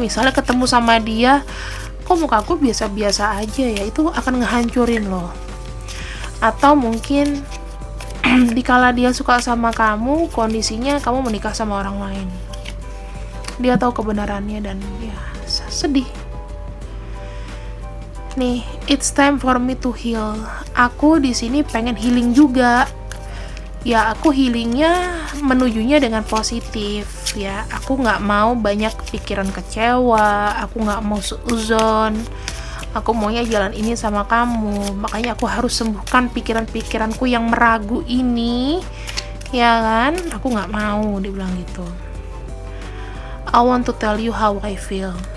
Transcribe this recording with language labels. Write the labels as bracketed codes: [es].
[id] Misalnya ketemu sama dia, kok mukaku biasa-biasa aja ya, itu akan ngehancurin loh. Atau mungkin dikala dia suka sama kamu, kondisinya kamu menikah sama orang lain. Dia tahu kebenarannya dan ya sedih. [en] Nih, it's time for me to heal. [id] Aku di sini pengen healing juga. Ya, aku healingnya menujunya dengan positif ya. Aku nggak mau banyak pikiran kecewa. Aku nggak mau suuzon. Aku maunya jalan ini sama kamu. Makanya aku harus sembuhkan pikiran-pikiranku yang meragu ini. Ya kan? Aku gak mau, dia bilang gitu. [en] I want to tell you how I feel.